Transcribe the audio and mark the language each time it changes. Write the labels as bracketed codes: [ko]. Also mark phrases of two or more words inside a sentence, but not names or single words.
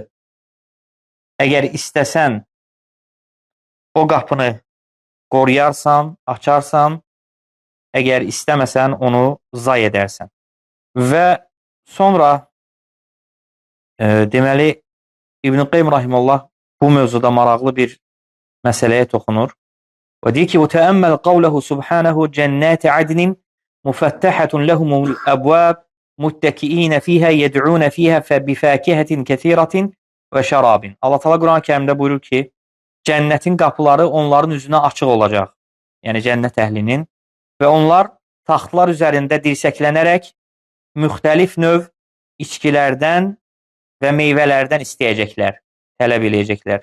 [az] Əgər istəsən o qapını qoruyarsan, açarsan, əgər istəməsən onu zay edərsən. Və sonra deməli İbn-i Qayyim rahimehullah bu mövzuda maraqlı bir məsələyə toxunur. Və deyir ki, [ar] وَتَأَمَّلْ قَوْلَهُ سُبْحَانَهُ جَنَّاتِ عَدْنٍ مُفَتَّحَةٌ لَهُمُ الْأَبْوَابِ مُتَّكِئِينَ فِيهَا يَدْعُونَ فِيهَا بِفَاكِهَةٍ كَثِيرَةٍ وَشَرَابٍ. [az] Allah Teala Quran-ı Kərimdə buyurur ki, cənnətin qapıları onların üzünə açıq olacaq. Yəni cənnət əhlinin və onlar taxtlar üzərində dirsəklənərək müxtəlif növ içkilərdən və meyvələrdən istəyəcəklər, tələb eləyəcəklər.